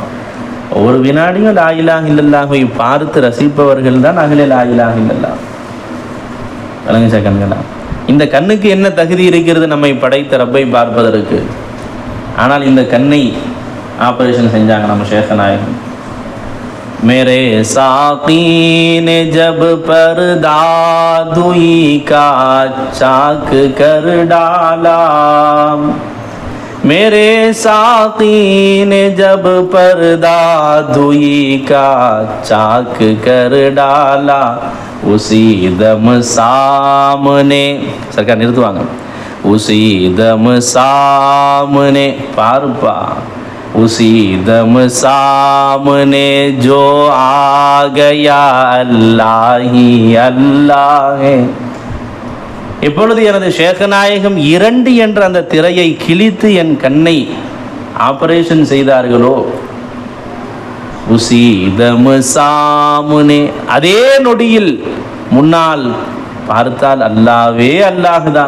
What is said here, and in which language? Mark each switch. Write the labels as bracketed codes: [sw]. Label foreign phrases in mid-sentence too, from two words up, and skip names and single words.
[ta] ஒவ்வொரு வினாடியும் [ar] لا إله إلا الله [ta] பார்த்து ரசிப்பவர்கள் தான் அஹ்லே [ar] لا إله إلا الله. [ta] விளங்குச்சா கண்களா? இந்த கண்ணுக்கு என்ன தகுதி இருக்கிறது நம்மை படைத்த ரப்பை பார்ப்பதற்கு? ஆனால் இந்த கண்ணை ஆபரேஷன் செஞ்சாங்க நம்ம ஷேக் நாயகம். [ur] میرے ساقی نے جب پردہ دوئی کا چاک کر ڈالا, میرے ساقی نے جب پردہ دوئی کا چاک کر ڈالا، اسی دم سامنے سرکار [ta] நிறுத்துவாங்க, [ur] اسی دم سامنے پارپا، اسی دم سامنے جو آ گیا اللہ ہی اللہ ہے. [ta] இப்பொழுது எனது ஷேக் நாயகம் 2 என்ற அந்த திரையை கிழித்து என் கண்ணை ஆபரேஷன் செய்தார்களோ, [ur] اسی دم سامنے, [ta] அதே நொடியில் முன்னால் பார்த்தால் அல்லாவே அல்லாஹுதான்.